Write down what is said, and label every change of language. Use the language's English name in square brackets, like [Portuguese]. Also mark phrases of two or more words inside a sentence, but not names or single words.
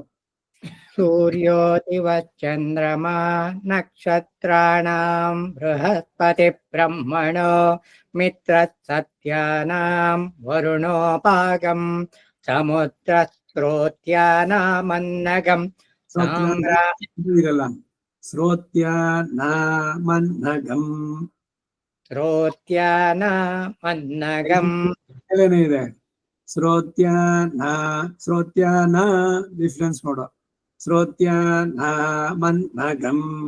[Sanskrit] सूर्यो दिवश्चन्द्रमा नक्षत्राणां बृहस्पतिर्ब्रह्मणो मित्रः सत्यानां वरुणोपागं समुद्रस्रोत्यानामन्नगं [Kannada] ಇರಲ್ಲ ಶ್ರೋತ್ಯಾನಾಮನ್ನಗಂ [Sanskrit] श्रोत्यानामन्नगं [Kannada] ಮೇಲೇನೆ ಇದೆ ಶ್ರೋತ್ಯಾನ ಡಿಫ್ರೆನ್ಸ್ ನೋಡು ಶ್ರೋತ್ಯಾನಾಮನ್ನಗಂ